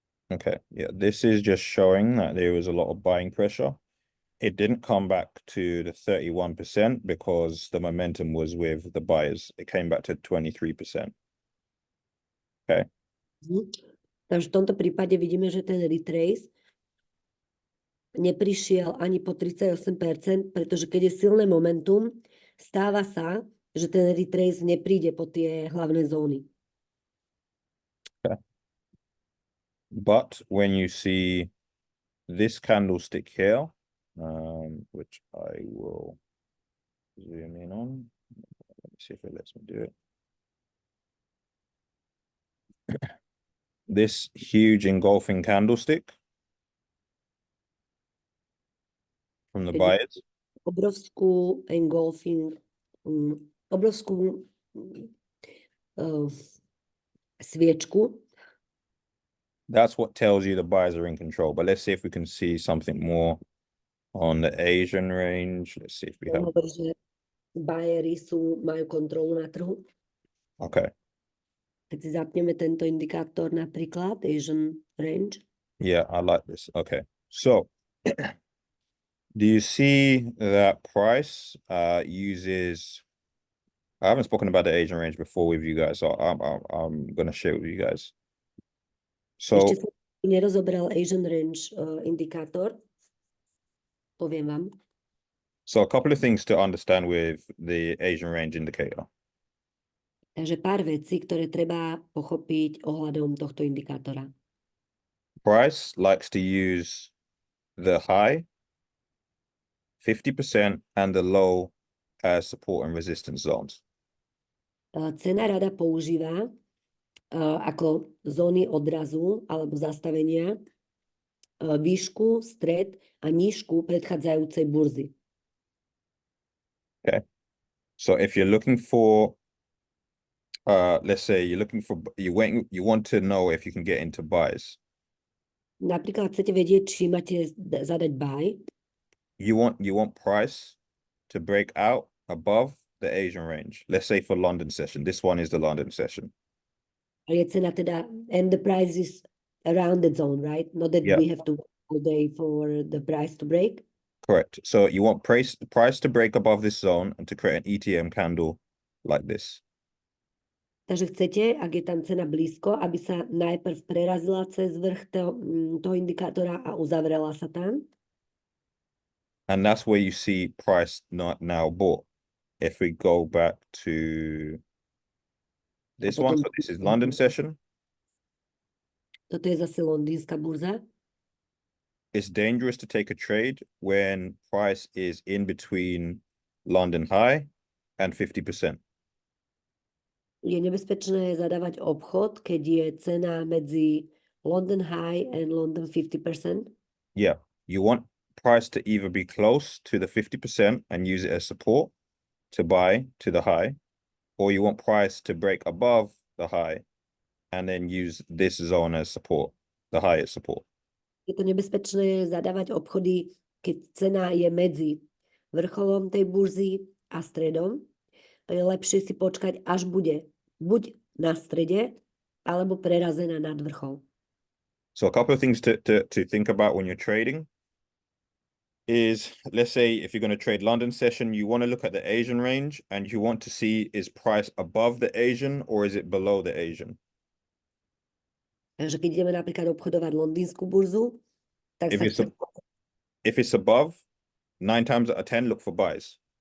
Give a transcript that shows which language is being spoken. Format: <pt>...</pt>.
<en>Okay, yeah, this is just showing that there was a lot of buying pressure. It didn't come back to the 31% because the momentum was with the buyers. It came back to 23%. Okay.</en> <sk>Takže v tomto prípade vidíme, že ten retrace neprišiel ani po 38%, pretože keď je silné momentum, stáva sa, že ten retrace nepríde po tie hlavné zóny.</sk> <en>Okay. But when you see this candlestick here, which I will zoom in on, let me see if it lets me do it. This huge engulfing candlestick from the buyers.</en> <sk>Obrovskú engulfing, obrovskú sviečku.</sk> <en>That's what tells you the buyers are in control. But let's see if we can see something more on the Asian range. Let's see if we have.</en> <sk>Hovorí, že buyeri majú kontrolu na trhu.</sk> <en>Okay.</en> <sk>Keď si zapneme tento indikátor napríklad, Asian range.</sk> <en>Yeah, I like this. Okay. So do you see that price uses, I haven't spoken about the Asian range before with you guys, so I'm going to share it with you guys. So</en> <sk>Ešte som nerozobral Asian range indikátor. Poviem vám.</sk> <en>So a couple of things to understand with the Asian range indicator.</en> <sk>Takže pár vecí, ktoré treba pochopiť ohľadom tohto indikátora.</sk> <en>Price likes to use the high 50% and the low as support and resistance zones.</en> <sk>Cena rada používa ako zóny odrazu alebo zastavenia výšku, stred a nížku predchádzajúcej burzy.</sk> <en>Okay. So if you're looking for, let's say you're looking for, you want to know if you can get into buys.</en> <sk>Napríklad chcete vedieť, či máte zadať buy.</sk> <en>You want price to break out above the Asian range. Let's say for London session. This one is the London session.</en> <sk>A je cena teda,</sk> <en>and the price is around the zone, right? Not that we have to wait all day for the price to break. Correct. So you want price to break above this zone and to create an ETM candle like this.</en> <sk>Takže chcete, ak je tam cena blízko, aby sa najprv prerazila cez vrch toho indikátora a uzavrela sa tam.</sk> <en>And that's where you see price not now bought. If we go back to this one, so this is London session.</en> <sk>Toto je zase londýnska burza.</sk> <en>It's dangerous to take a trade when price is in between London high and 50%.</en> <sk>Je nebezpečné zadávať obchod, keď je cena medzi London High and London 50%.</sk> <en>Yeah, you want price to either be close to the 50% and use it as support to buy to the high, or you want price to break above the high and then use this zone as support, the high as support.</en> <sk>Je to nebezpečné zadávať obchody, keď cena je medzi vrcholom tej burzy a stredom. Je lepšie si počkať, až bude buď na strede, alebo prerazená nad vrchol.</sk> <en>So a couple of things to think about when you're trading is, let's say if you're going to trade London session, you want to look at the Asian range and you want to see, is price above the Asian or is it below the Asian?</en> <sk>Takže keď ideme napríklad obchodovať londýnsku burzu, tak</sk> <en>if it's above, 9 times out of 10 look for buys.</en>